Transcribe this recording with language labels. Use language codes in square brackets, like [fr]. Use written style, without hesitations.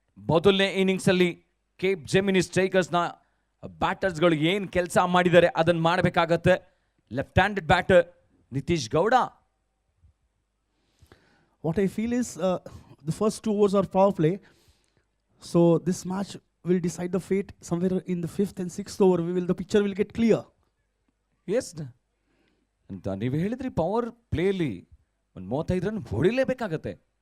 [kn] ಮೊದಲನೇ ಇನ್ನಿಂಗ್ಸ್ ಅಲ್ಲಿ Cape gemini ಸ್ಟ್ರೈಕರ್ಸ್ನ ಬ್ಯಾಟರ್ಸ್ಗಳು ಏನು ಕೆಲಸ ಮಾಡಿದ್ದಾರೆ ಅದನ್ನು ಮಾಡಬೇಕಾಗತ್ತೆ. Left handed batter Nitish Gowda. [en] What I feel is the first 2 overs are power play. So this match will decide the fate somewhere in the 5th and 6th over. The picture will get clear. [kn] S ಅಂತ ನೀವು ಹೇಳಿದ್ರಿ, power ಪ್ಲೇಲಿ ಒಂದು 35 run ಹೊಡಿಲೇಬೇಕಾಗತ್ತೆ.